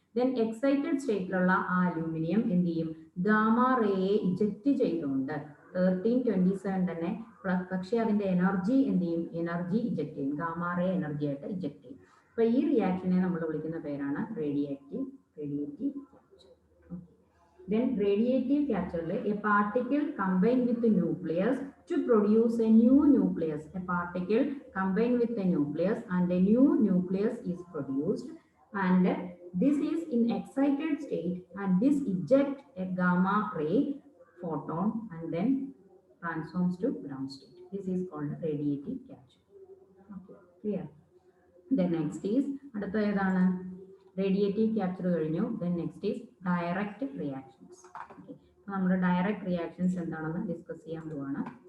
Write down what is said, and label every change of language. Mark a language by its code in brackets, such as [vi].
[ml] Then excited സ്റ്റേറ്റിലുള്ള ആ aluminium എന്ത് ചെയ്യും? ഗാമ റേയെ ഇജക്ട് ചെയ്തുകൊണ്ട് 1327 തന്നെ, പക്ഷേ അതിന്റെ എനർജി എന്ത് ചെയ്യും? എനർജി ഇജക്ട് ചെയ്യും. ഗാമ റേ എനർജി ആയിട്ട് ഇജക്ട് ചെയ്യും. അപ്പൊ ഈ റിയാക്ഷനെ നമ്മൾ വിളിക്കുന്ന പേരാണ് radiative capture. [en] Then radiative capture, a particle combined with the nucleus to produce a new nucleus. A particle combined with the nucleus and a new nucleus is produced, and this is in excited state, and this eject a gamma ray photon and then transforms to ground state. This is called radiative capture. Okay, clear? Then next is [ml] അടുത്ത ഏതാണ്? Radiative capture കഴിഞ്ഞു. [en] Then next is direct reactions. [ml] Okay. നമ്മൾ direct reactions എന്താണെന്ന് discuss ചെയ്യാൻ പോവാണ്.